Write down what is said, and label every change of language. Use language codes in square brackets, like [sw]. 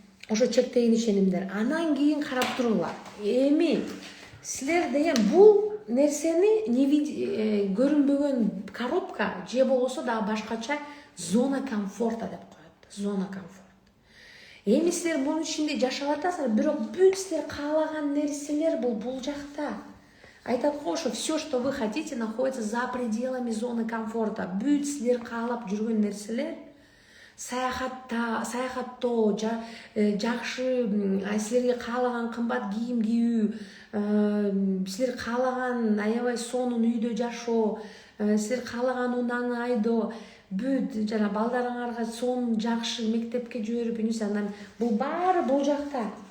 [ky] ошо чектеген ишенимдер. Анан кийин карап туруңлар. Эми силер деген бул нерсени көрүнбөгөн коробка же болбосо дагы башкача зона комфорта деп коет. Зона комфорт. Эми силер бунун ичинде жашап атасыңар, бирок бүт силер каалаган нерселер бул жакта. Айтат го, ошо [ru] все, что вы хотите, находится за пределами зоны комфорта. [ky] Бүт силер каалап жүргөн нерселер саяхаттоо, жакшы силерге каалаган кымбат кийим кийүү, силер каалаган аябай сонун үйдө жашоо, силер каалаган унааны айдоо, бүт жана балдарыңарга сонун жакшы мектепке жиберип, анан бул баары бул жакта.